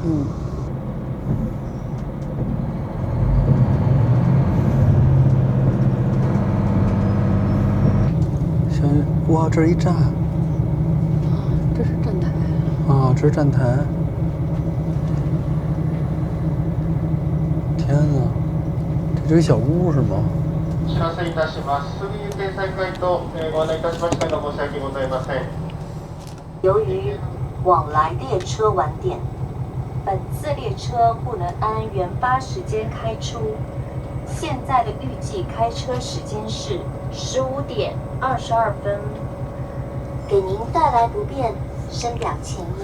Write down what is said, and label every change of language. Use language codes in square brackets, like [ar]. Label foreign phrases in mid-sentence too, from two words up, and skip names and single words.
[zh] 哇，这是一站。这是站台。啊，这是站台。天哪，这是一小屋是吗？ [ja] 知らせいたします。すぐ運転再開とご案内いたしましたが申し訳ございません。 [zh] 由于往来列车晚点，本次列车不能按原发时间开出。现在的预计开车时间是15点22分，给您带来不便，深表歉意。